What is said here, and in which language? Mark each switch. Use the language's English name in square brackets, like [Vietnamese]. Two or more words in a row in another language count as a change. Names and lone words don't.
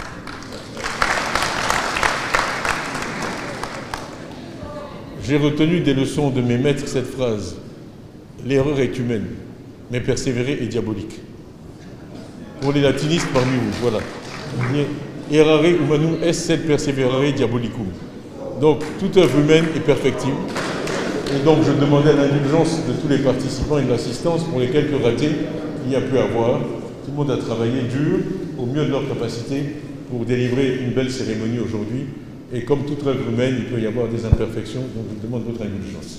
[French] J'ai retenu des leçons de mes maîtres cette phrase. L'erreur est humaine, mais persévérer est diabolique. Pour les latinistes parmi vous, voilà. [Latin] errare humanum est sed perseverare diabolicum. [French] Donc, toute œuvre humaine est perfectible. Et donc, je demandais l'indulgence de tous les participants et de l'assistance pour les quelques ratés qu'il y a pu avoir. Tout le monde a travaillé dur, au mieux de leur capacité, pour délivrer une belle cérémonie aujourd'hui. Et comme toute œuvre humaine, il peut y avoir des imperfections, donc je demande votre indulgence.